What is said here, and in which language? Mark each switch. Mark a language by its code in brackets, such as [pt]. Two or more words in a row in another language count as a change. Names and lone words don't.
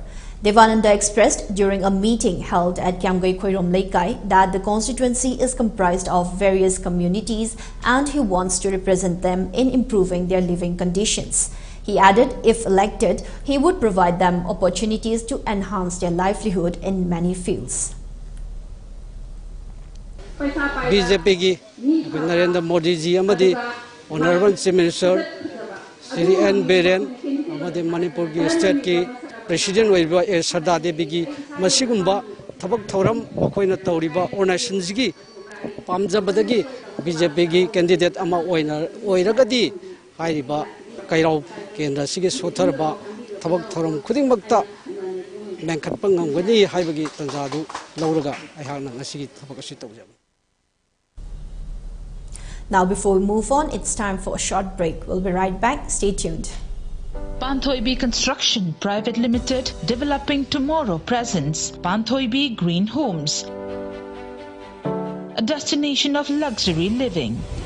[en] Devananda expressed during a meeting held at Kiamgai Khoirom Laikai that the constituency is comprised of various communities and he wants to represent them in improving their living conditions. He added if elected, he would provide them opportunities to enhance their livelihood in many fields. [mni] BJP Narendra Modi ji amadi [en] Honorable Chief Minister [mni] Sri N Biren amadi Manipur ki state ki President oiba Sardar Devi ki masigumba thabak thoram akoina tawriba organization gi pamjabadagi BJP ki candidate ama oiragadi hairiba Kairao kendra sigi sotharba thabak thoram khudingmakta menkhatpa ngamgani haibagi tanjadu lauraga aihakna ngasigi thabak asi tawjaba. [en] Now, before we move on, it's time for a short break. We'll be right back. Stay tuned. Panthoibi Construction Private Limited, developing tomorrow presents Panthoibi Green Homes, a destination of luxury living.